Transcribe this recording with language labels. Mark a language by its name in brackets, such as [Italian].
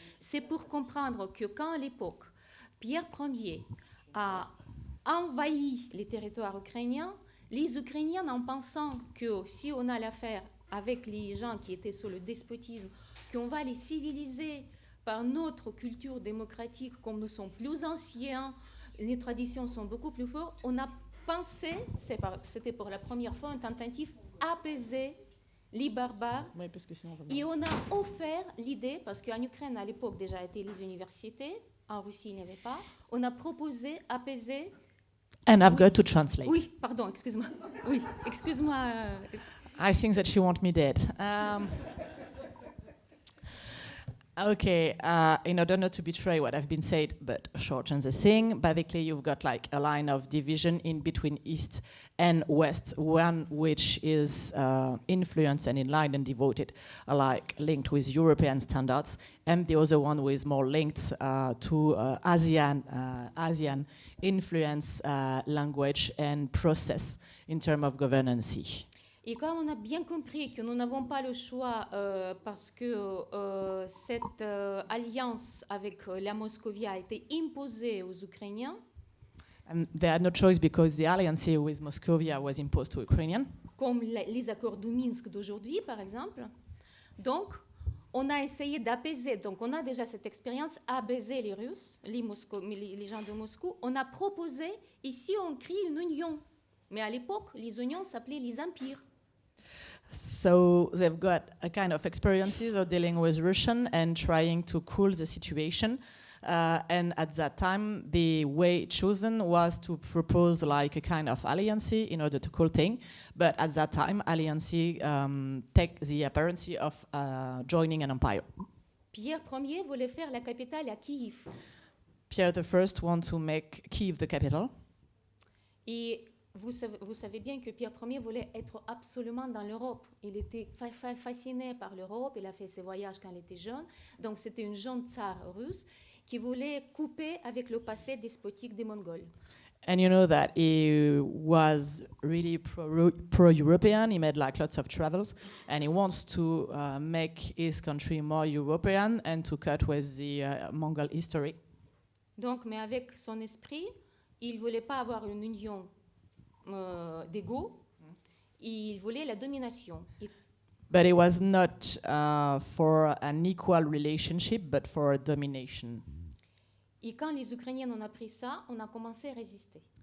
[French] C'est pour comprendre que quand à l'époque, Pierre Ier a envahi les territoires ukrainiens, les Ukrainiens, en pensant que si on a l'affaire avec les gens qui étaient sous le despotisme, qu'on va les civiliser par notre culture démocratique, comme nous sommes plus anciens, les traditions sont beaucoup plus fortes, on a pensé, c'était pour la première fois une tentative apaiser les barbares. Oui, parce que sinon, Et on a offert l'idée, parce qu'en Ukraine, à l'époque, déjà étaient les universités, en Russie, il n'y avait pas, on a proposé apaiser. [English] And I've got to translate. [French] Oui, pardon, excuse-moi. Oui, excuse-moi. [English] I think that you want me dead. Okay, in order not to betray what I've been said, but shorten the thing, basically you've got like a line of division in between East and West, one which is influenced and in line and devoted, like linked with European standards, and the other one who is more linked to Asian influence, language and process in terms of governance. [French] Et comme on a bien compris que nous n'avons pas le choix parce que cette alliance avec la Moscovie a été imposée aux Ukrainiens. [English] And they had no choice because the alliance with Moscovia was imposed to Ukrainians. [French] Comme les accords de Minsk d'aujourd'hui, par exemple. Donc, on a essayé d'apaiser. Donc, on a déjà cette expérience, apaiser les Russes, les gens de Moscou. On a proposé, ici, on crée une union. Mais à l'époque, les unions s'appelaient les empires. [English] So they've got a kind of experiences of dealing with Russian and trying to cool the situation. And at that time, the way chosen was to propose like a kind of alliance in order to cool thing. But at that time, alliance take the appearance of joining an empire. [French] Pierre Ier voulait faire la capitale à Kiev. [English] Pierre I want to make Kiev the capital. [French] Et vous savez bien que Pierre Ier voulait être absolument dans l'Europe. Il était fasciné par l'Europe, il a fait ses voyages quand il était jeune. Donc c'était un jeune tsar russe qui voulait couper avec le passé despotique des Mongols. [English] And you know that he was really pro-European. He made like lots of travels, and he wants to make his country more European and to cut with the Mongol history. [French] Donc, mais avec son esprit, il voulait pas avoir une union d'égaux. Il voulait la domination. [English] But it was not for an equal relationship, but for domination. [French] Et quand les Ukrainiens ont appris ça, on a commencé à résister.